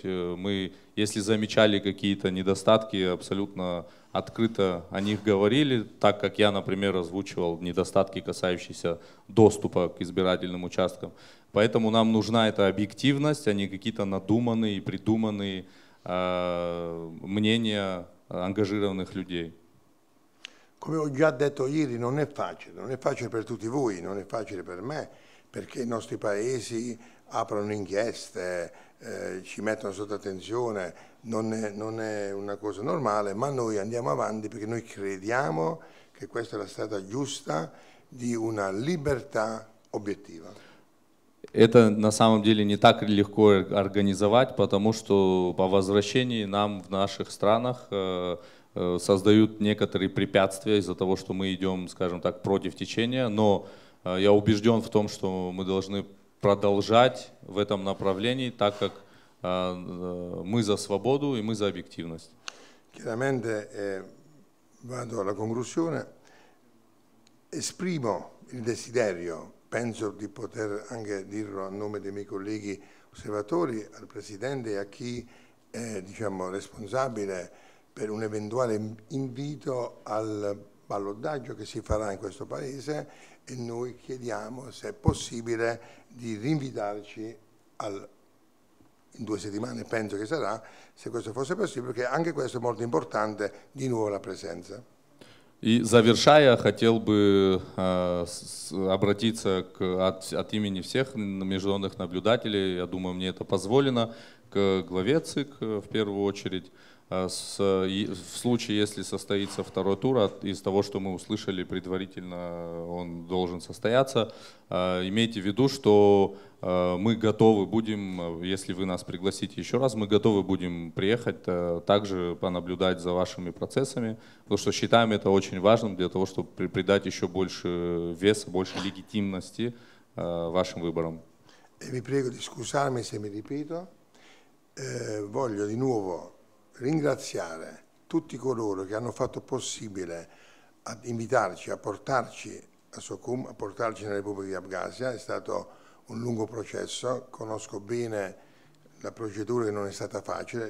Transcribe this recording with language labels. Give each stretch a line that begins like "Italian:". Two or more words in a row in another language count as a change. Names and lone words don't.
Russian: Мы, если замечали какие-то недостатки, абсолютно открыто о них говорили, так как я, например, озвучивал недостатки, касающиеся доступа к избирательным участкам. Поэтому нам нужна эта объективность, а не какие-то надуманные и придуманные мнения ангажированных людей.
Italian: come ho già detto ieri, non è facile per tutti voi, non è facile per me, perché i nostri paesi aprono inchieste, ci mettono sotto attenzione, non è una cosa normale, ma noi andiamo avanti perché noi crediamo che questa è la strada giusta di una libertà объектива.
Russian: Это на самом деле не так легко организовать, потому что по возвращении нам в наших странах создают некоторые препятствия из-за того, что мы идем, скажем так, против течения. Но я убежден в том, что мы должны продолжать в этом направлении, так как мы за свободу и мы за объективность.
Italian: Chiaramente vado alla conclusione, esprimo il desiderio, penso di poter anche dirlo a nome dei miei colleghi osservatori, al Presidente e a chi è responsabile per un eventuale invito al ballottaggio che si farà in questo Paese, e noi chiediamo se è possibile di rinvitarci in 2 settimane, penso che sarà, se questo fosse possibile, perché anche questo è molto importante, di nuovo la presenza.
Russian: И завершая, хотел бы обратиться от имени всех международных наблюдателей, я думаю, мне это позволено, к главе ЦИК в первую очередь. В случае, если состоится второй тур, из того, что мы услышали предварительно, он должен состояться, имейте в виду, что мы готовы будем, если вы нас пригласите еще раз, мы готовы будем приехать, также понаблюдать за вашими процессами, потому что считаем это очень важным для того, чтобы придать еще больше веса, больше легитимности вашим выборам.
Italian: Vi prego di scusarmi se mi ripeto, voglio di nuovo ringraziare tutti coloro che hanno fatto possibile ad invitarci, a portarci a Socum, a portarci nella Repubblica di Abkhazia. È stato un lungo processo, conosco bene la procedura che non è stata facile.